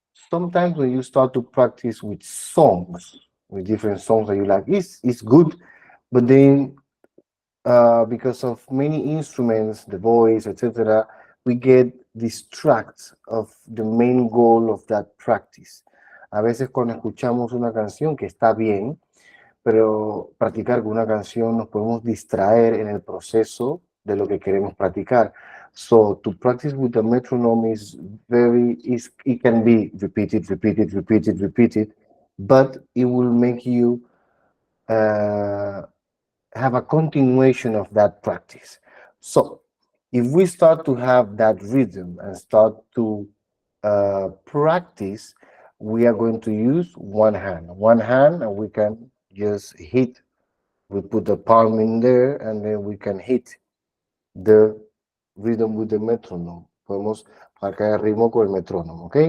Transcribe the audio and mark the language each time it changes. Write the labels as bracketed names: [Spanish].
[English] Sometimes when you start to practice with songs, with different songs that you like, it's good, but then because of many instruments, the voice, etc., we get distracted of the main goal of that practice. [Spanish] A veces cuando escuchamos una canción que está bien, pero practicar con una canción nos podemos distraer en el proceso de lo que queremos practicar. [English] So to practice with the metronome it can be repeated, but it will make you uh, have a continuation of that practice. So if we start to have that rhythm and start to practice, we are going to use one hand, and we can just hit. We put the palm in there, and then we can hit the rhythm with the metronome. [Spanish] Podemos marcar el ritmo con el metrónomo, ¿ok?